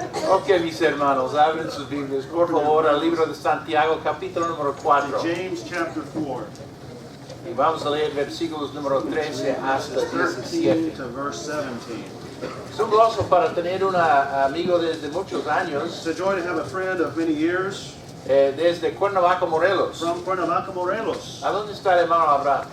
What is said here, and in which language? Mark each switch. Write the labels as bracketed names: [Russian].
[Spanish] Ok, mis hermanos, abren sus Biblias, por favor, al libro de Santiago, capítulo número 4. [English] James chapter 4. [Spanish] Y vamos a leer versículos número 13 hasta 13 17. [English] to verse 17. [Spanish] Es un gozo para tener un amigo desde muchos años, [English] It's a joy to have a friend of many years [Spanish] desde Cuernavaca, Morelos. [English] from Cuernavaca, Morelos. [Spanish] ¿A dónde está el hermano Abraham?